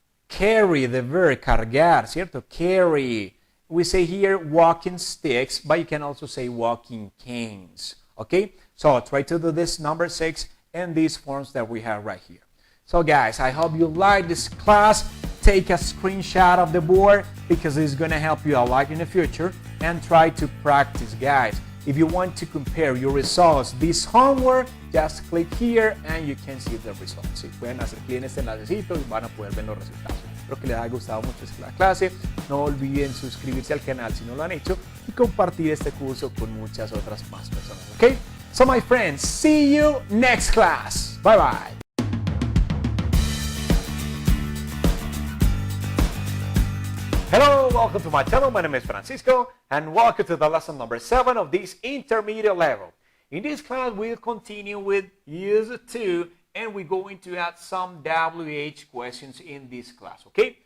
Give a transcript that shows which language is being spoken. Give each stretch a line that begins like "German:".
English: Carry, the verb,
Spanish: cargar, ¿cierto?
English: Carry. We say here walking sticks, but you can also say walking canes. Okay? So try to do this number 6 and these forms that we have right here. So guys, I hope you like this class. Take a screenshot of the board because it's going to help you a lot in the future, and try to practice, guys. If you want to compare your results, this homework, just click here and you can see the results.
Spanish: Si pueden hacer clic en este enlacecito y van a poder ver los resultados. Espero que les haya gustado mucho esta clase. No olviden suscribirse al canal si no lo han hecho y compartir este curso con muchas otras más personas. ¿Ok?
English: So my friends, see you next class. Bye bye. Hello, welcome to my channel. My name is Francisco and welcome to the lesson number 7 of this intermediate level. In this class, we'll continue with use 2 and we're going to add some WH questions in this class, okay?